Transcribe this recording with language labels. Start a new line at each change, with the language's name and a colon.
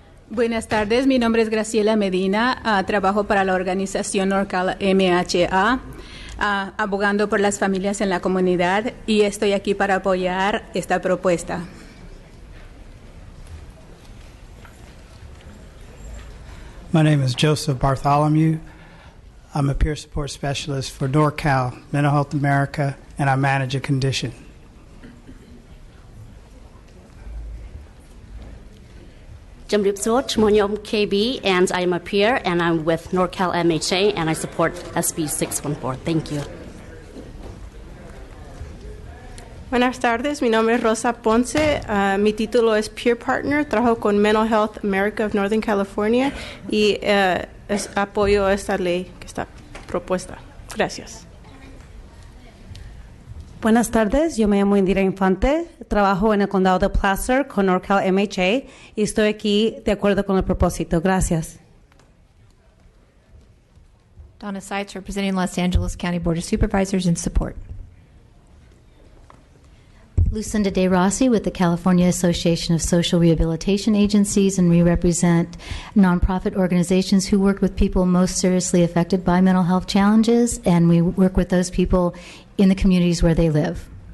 Spanish: Buenas tardes, mi nombre es Graciela Medina, trabajo para la organización NorCal MHA, abogando por las familias en la comunidad y estoy aquí para apoyar esta propuesta.
English: My name is Joseph Bartholomew. I'm a peer support specialist for NorCal Mental Health America, and I manage a condition. KB, and I am a peer, and I'm with NorCal MHA, and I support SB 614. Thank you.
Spanish: Buenas tardes, mi nombre es Rosa Ponce, mi título es Peer Partner, trabajo con Mental Health America of Northern California y apoyo esta ley que está propuesta. Gracias. Buenas tardes, yo me llamo Indira Infante, trabajo en el condado de Placer con NorCal MHA y estoy aquí de acuerdo con el propósito. Gracias.
English: Donna Seitz, representing Los Angeles County Board of Supervisors in support. Lucinda De Rossi with the California Association of Social Rehabilitation Agencies, and we represent nonprofit organizations who work with people most seriously affected by mental health challenges, and we work with those people in the communities where they live.